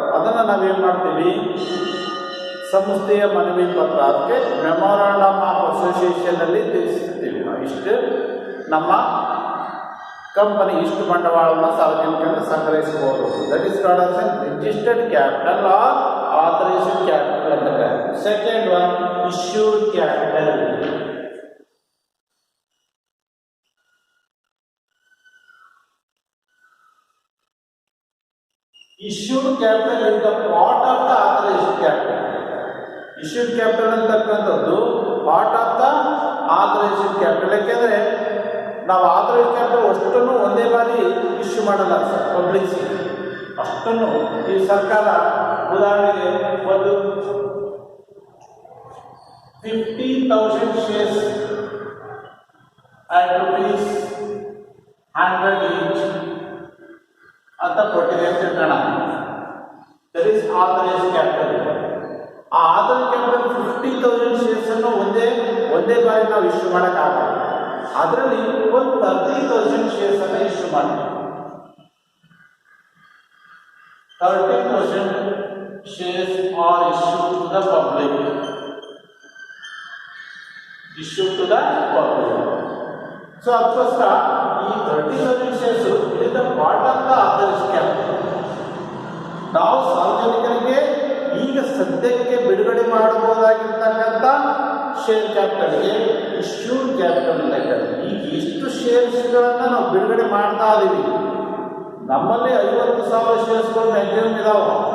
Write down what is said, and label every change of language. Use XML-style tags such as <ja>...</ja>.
<kn>ಅದನ್ನು ನಾವೇನು ಮಾಡ್ತೀವಿ? ಸಂಸ್ಥೆಯ ಮನವಿ ಪತ್ರ, ಅದಕ್ಕೆ ಮೆಮೊರಾಂಡಮ್ ಆಫ್ ಅಸೋಸಿಯೇಷನ್ ಅಲ್ಲಿ ತಿಳಿಸ್ತೀವಿ. ಇಷ್ಟು ನಮ್ಮ ಕಂಪನಿ ಇಷ್ಟು ಬಂಡವಾಳವನ್ನು ಸಾರ್ವಜನಿಕರಿಂದ ಸಂಗ್ರಹಿಸಬಹುದು.</kn> <en>that is called as an registered capital or</en> <kn>authorized capital ಅಂತ ಕರೀತಾರೆ.</kn> <en>Second one issued capital. Issued capital is the part of the authorized capital. Issued capital ಅಂತಕ್ಕಂಥದ್ದು part of the authorized capital.</en> <kn>ಯಾಕೆಂದರೆ ನಾವು authorised capital ಅಷ್ಟನ್ನು ಒಂದೇ ಬಾರಿ issue ಮಾಡಲ್ಲ sir, publics ಅಷ್ಟನ್ನು. ಈ ಸರ್ಕಾರ ಉದಾಹರಣೆಗೆ ಒಂದು 50,000 ಶೇರ್ಸ್</kn> <en>at ₹100 each</en> <kn>ಅಂತ ಕೊಟ್ಟಿದೆ ಅಂತ ತಿಳ್ಕೋಣ.</kn> <en>That is authorized capital.</en> <kn>ಆ ಆಥರೈಸ್ಡ್ ಕ್ಯಾಪಿಟಲ್ 50,000 ಶೇರ್ಸ್ ಅನ್ನು ಒಂದೇ ಬಾರಿ ನಾವು ಇಶ್ಯೂ ಮಾಡೋಕ್ಕಾಗಲ್ಲ. ಅದರಲ್ಲಿ ಒಂದು 30,000 ಶೇರ್ಸ್ ಅನ್ನು ಇಶ್ಯೂ ಮಾಡ್ತೀವಿ.</kn> <en>30,000 shares are issued to the public. Issued to the public. So,</en> <kn>ಅದಕ್ಕೋಸ್ಕರ ಈ</kn> <en>30,000 shares is the part of the authorized capital.</en> <kn>ನಾವು ಸಾರ್ವಜನಿಕರಿಗೆ ಈಗ ಸದ್ಯಕ್ಕೆ ಬಿಡುಗಡೆ ಮಾಡಬಹುದಾಗಿರ್ತಕ್ಕಂಥ ಶೇರ್ ಕ್ಯಾಪಿಟಲ್ಗೆ ಇಶ್ಯೂಡ್ ಕ್ಯಾಪಿಟಲ್ ಅಂತ ಕರೀತಾರೆ. ಈಗ ಎಷ್ಟು ಶೇರ್ಸ್ಗಳನ್ನು ನಾವು ಬಿಡುಗಡೆ ಮಾಡ್ತಾ ಇದ್ದೀವಿ, ನಮ್ಮಲ್ಲಿ 50,000 ಶೇರ್ಸ್ಗಳು ಮ್ಯಾಕ್ಸಿಮಮ್ ಇದಾವೆ.</kn>